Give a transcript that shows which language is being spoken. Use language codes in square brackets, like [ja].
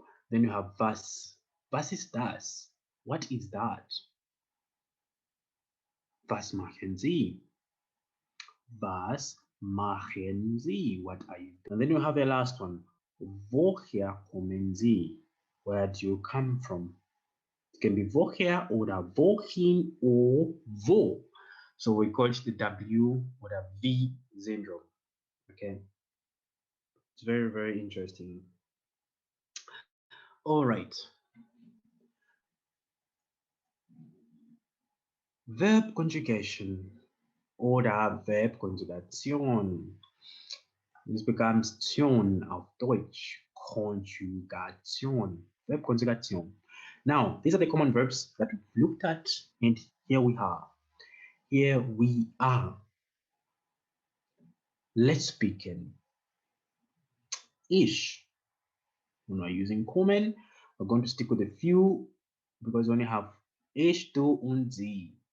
[en] Then you have was. [de] Was ist das? [en] What is that? [de] Was machen Sie? Was machen Sie? What are you doing? [en] And then you have the last one. [de] Woher kommen Sie? [en] Where do you come from? It can be [de] woher oder wohin [en] or wo. So we call it the W or the V syndrome. Okay. It's very, very interesting. All right. Verb conjugation oder Verbkonjugation. This becomes Tion [de] auf Deutsch. Konjugation. Verbkonjugation. [en] Now, these are the common verbs that we've looked at, and here we are. Here we are. Let's begin. Ich. When we're using common, we're going to stick with a few because we only have [de] ich, du, und sie.